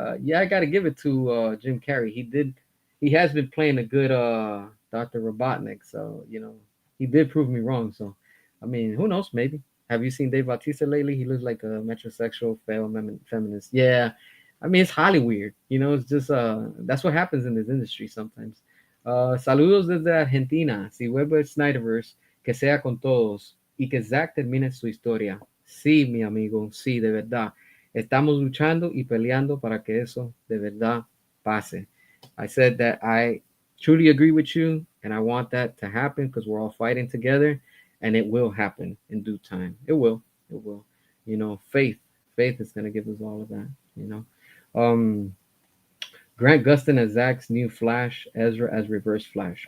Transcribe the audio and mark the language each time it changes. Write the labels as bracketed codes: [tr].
[en] Yeah, I gotta give it to Jim Carrey. He has been playing a good Dr. Robotnik, so he did prove me wrong. So, I mean, who knows? Maybe. Have you seen Dave Bautista lately? He looks like a metrosexual feminist. Yeah, I mean, it's highly weird. It's just that's what happens in this industry sometimes. [es] Saludos desde Argentina. Si vuelve el Snyderverse, que sea con todos y que Zack termine su historia. Sí, mi amigo, sí, de verdad. Estamos luchando y peleando para que eso de verdad pase. [en] I said that I truly agree with you, and I want that to happen because we're all fighting together, and it will happen in due time. It will. It will. Faith is going to give us all of that. Um, Grant Gustin as Zach's new Flash, Ezra as Reverse Flash.